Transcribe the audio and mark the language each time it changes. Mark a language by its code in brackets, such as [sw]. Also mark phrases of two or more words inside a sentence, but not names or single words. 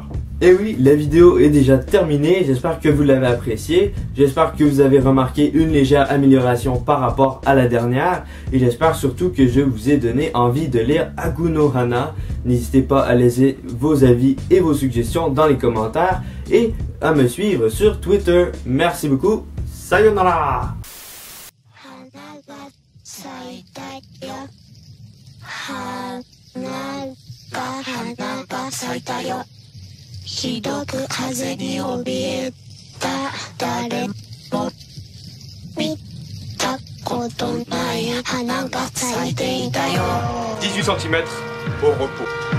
[fr] Et oui, la vidéo est déjà terminée, j'espère que vous l'avez appréciée, j'espère que vous avez remarqué une légère amélioration par rapport à la dernière, et j'espère surtout que je vous ai donné envie de lire Akunohana. N'hésitez pas à laisser vos avis et vos suggestions dans les commentaires, et à me suivre sur Twitter. Merci beaucoup, sayonara! [ja] ひどく風に怯えた誰も見たことない花が咲いていたよ [fr] 18 cm au repos.